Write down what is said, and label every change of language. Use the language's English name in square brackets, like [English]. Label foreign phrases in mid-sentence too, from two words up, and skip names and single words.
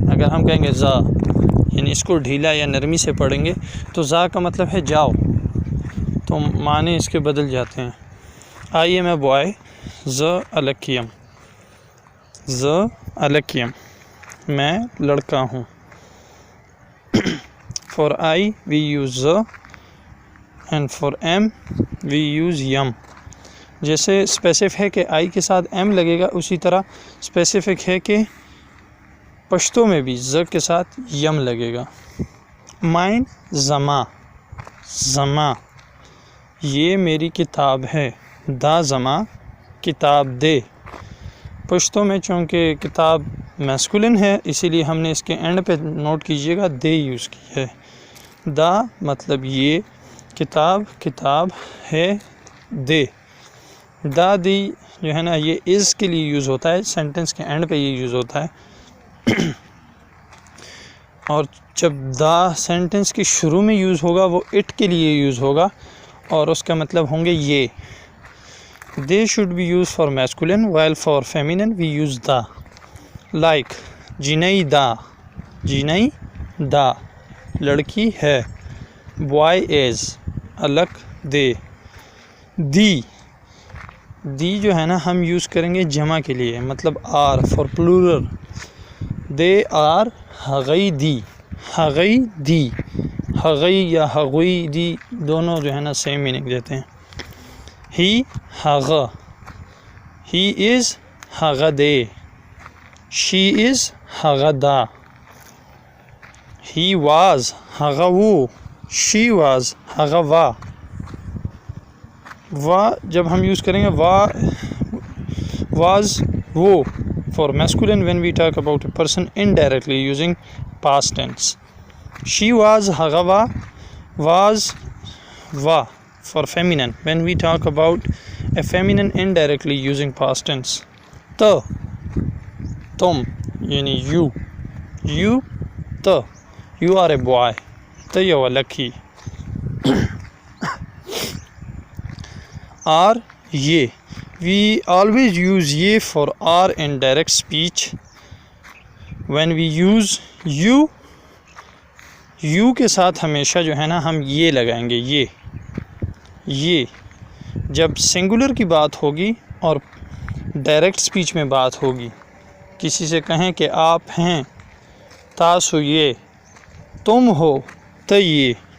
[Urdu] اگر ہم کہیں گے زا، یعنی اس کو ڈھیلا یا نرمی سے پڑھیں گے تو زا کا مطلب ہے جاؤ، تو معنی اس کے بدل جاتے ہیں. [English] I am a boy, [Pashto] ز الکیم، ز الکیم، [Urdu] میں لڑکا ہوں. [English] For I we use ز and for M we use یم. [Urdu] جیسے اسپیسیفک ہے کہ آئی کے ساتھ ایم لگے گا، اسی طرح اسپیسیفک ہے کہ پشتو میں بھی ز کے ساتھ یم لگے گا. مائن [Pashto] زما، زما [Urdu] یہ میری کتاب ہے. [Pashto] دا زما کتاب دے. [Urdu] پشتو میں چونکہ کتاب میسکولن ہے اسی لیے ہم نے اس کے اینڈ پہ نوٹ کیجئے گا دے یوز کی ہے. دا مطلب یہ، کتاب کتاب ہے، دے. دا دی جو ہے نا یہ از کے لیے یوز ہوتا ہے، سینٹنس کے اینڈ پہ یہ یوز ہوتا ہے. اور جب دا سینٹنس کے شروع میں یوز ہوگا وہ اٹ کے لیے یوز ہوگا اور اس کا مطلب ہوں گے یہ. [English] دے should be used for masculine while for feminine we use دا. [Pashto] لائک جنئی دا، جنئی دا [Urdu] لڑکی ہے. [English] boy is, [Pashto] الک دے. [Urdu] دی، دی جو ہے نا ہم یوز کریں گے جمع کے لیے، مطلب [English] are for plural. they are [Pashto] ہغئی دی، ہغئی دی. [Urdu] ہغئی یا ہغوئی دی دونوں جو ہے نا [English] same meaning [Urdu] دیتے ہیں. [English] ہی ہغ، he is [Pashto] ہغ دے. [English] she is [Pashto] ہغ دا. [English] he was [Pashto] ہغ وو، [English] she was [Pashto] ہغ وا. [English] وا [Urdu] جب ہم یوز کریں گے [English] وا was وہ for masculine when we talk about a person indirectly using past tense. she was [Pashto] ہغ وا، [English] was وا for feminine when we talk about a feminine indirectly using past tense. [Urdu] تم یعنی [English] you, you you are a boy, [Pashto] ته یو لکی. [English] are یہ, we always use یہ for are in direct speech. when we use you, [Urdu] یو کے ساتھ ہمیشہ جو ہے نا ہم یہ لگائیں گے. یہ جب سنگولر کی بات ہوگی اور [English] direct speech [Urdu] میں بات ہوگی، کسی سے کہیں کہ آپ ہیں، [Pashto] تاسو یہ، [Urdu] تم ہو، [Pashto] ت یہ.